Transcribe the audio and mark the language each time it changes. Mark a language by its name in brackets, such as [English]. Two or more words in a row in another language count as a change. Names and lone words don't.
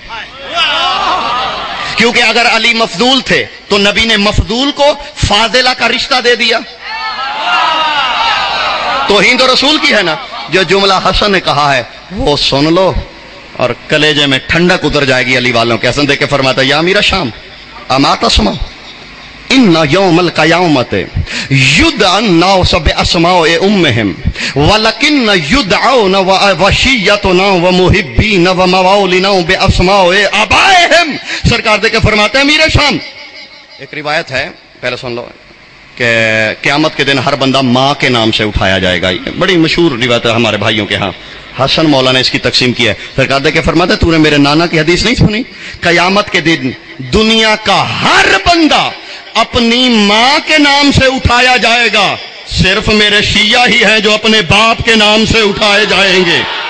[Urdu] کیونکہ اگر علی مفضول تھے تو نبی نے مفضول کو فاضلہ کا رشتہ دے دیا. توہین تو رسول کی ہے نا. جو جملہ حسن نے کہا ہے وہ سن لو اور کلیجے میں ٹھنڈک اتر جائے گی علی والوں کے. حسن دے کے فرماتا [Arabic] یا امیر شام اما تسمع ان یوم القیامت يدعون بأسماء أمهاتهم ولكن يدعى شيعتنا ومحبينا وموالينا بأسماء آبائهم. [Urdu] سرکار دے کے فرماتے ہیں امیر شام، ایک روایت ہے، پہلے سن لو، کہ قیامت کے دن ہر بندہ ماں کے نام سے اٹھایا جائے گا. یہ بڑی مشہور روایت ہے ہمارے بھائیوں کے یہاں، حسن مولا نے اس کی تقسیم کی ہے. سرکار دے کے فرماتے تو نے میرے نانا کی حدیث نہیں سنی؟ قیامت کے دن دنیا کا ہر بندہ اپنی ماں کے نام سے اٹھایا جائے گا، صرف میرے شیعہ ہی ہیں جو اپنے باپ کے نام سے اٹھائے جائیں گے.